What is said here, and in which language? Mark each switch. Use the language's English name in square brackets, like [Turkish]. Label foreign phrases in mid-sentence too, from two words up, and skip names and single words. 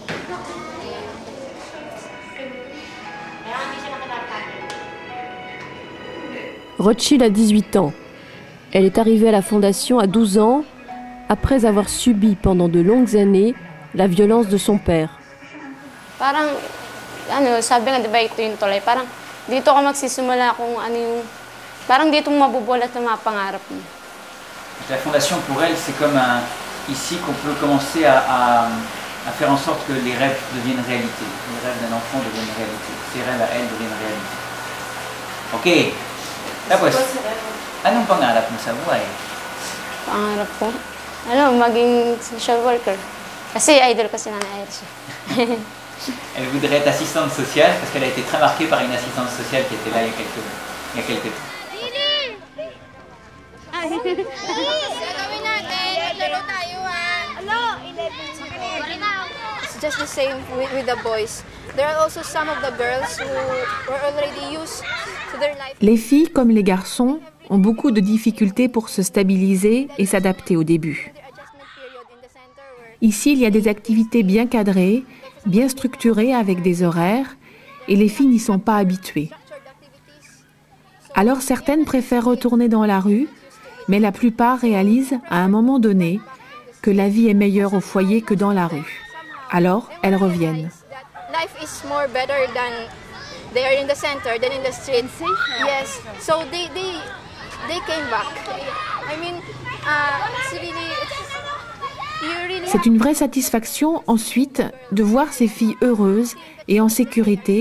[French] Rothschild a 18 ans. Elle est arrivée à la fondation à 12 ans, après avoir subi pendant de longues années la violence de son père. [Filipino] Parang sabi nga 'di ba ito yung tulay, parang dito ka magsisimula kung ano yung parang dito mabubulat ng mga pangarap mo. [French] La fondation pour elle c'est comme ici qu'on peut commencer à faire en sorte que les rêves deviennent réalité. Les rêves d'un enfant deviennent réalité. Ses rêves à elle deviennent réalité. Ok. [Filipino] Tapos, anong pangarap mo sa buhay? Pangarap ko? Ano, maging [English] social worker. [Filipino] Kasi idol ko si Nana Elsie. Elle voudrait être assistante sociale parce qu'elle a été très marquée par une assistante sociale qui était là il y a quelques temps. [English] It's just the same with the boys. There are also some of the girls who were already used to their life. [French] Les filles, comme les garçons, ont beaucoup de difficultés pour se stabiliser et s'adapter au début. Ici, il y a des activités bien cadrées, bien structurées avec des horaires, et les filles n'y sont pas habituées. Alors certaines préfèrent retourner dans la rue, mais la plupart réalisent à un moment donné que la vie est meilleure au foyer que dans la rue. Alors, elles reviennent. [English] Life is more better than they are in the center than in the street. Yes, so they came back. I mean, [French] c'est une vraie satisfaction ensuite de voir ces filles heureuses et en sécurité.